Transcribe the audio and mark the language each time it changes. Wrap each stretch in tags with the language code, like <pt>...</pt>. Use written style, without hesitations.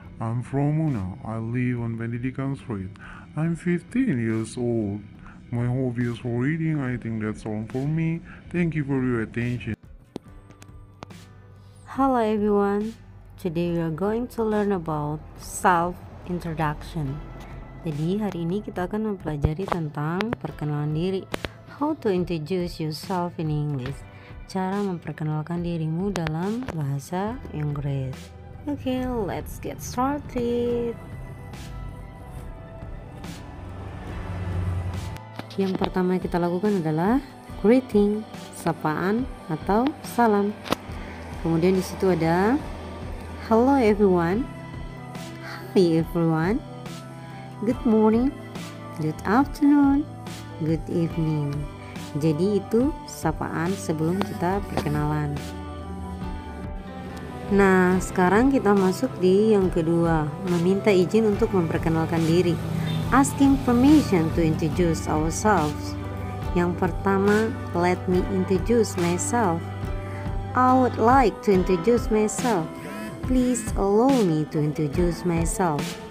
<en>I'm from Una. I live on Benedikan Street. I'm 15 years old. My hobby is for reading. I think that's all for me. Thank you for your attention. Hello everyone. Today we are going to learn about self introduction.</en> <id>Jadi hari ini kita akan mempelajari tentang perkenalan diri.</id> <en>How to introduce yourself in English.</en> <id>Cara memperkenalkan dirimu dalam bahasa Inggris.</id> <en>Okay, let's get started.</en> <id>Yang pertama yang kita lakukan adalah greeting, sapaan atau salam. Kemudian di situ ada</id> <en>hello everyone, hi everyone, good morning, good afternoon, good evening.</en> <id>Jadi itu sapaan sebelum kita perkenalan. Nah, sekarang kita masuk di yang kedua, meminta izin untuk memperkenalkan diri.</id> <en>Asking permission to introduce ourselves.</en> <id>Yang pertama,</id> <en>let me introduce myself. I would like to introduce myself. Please allow me to introduce myself.</en>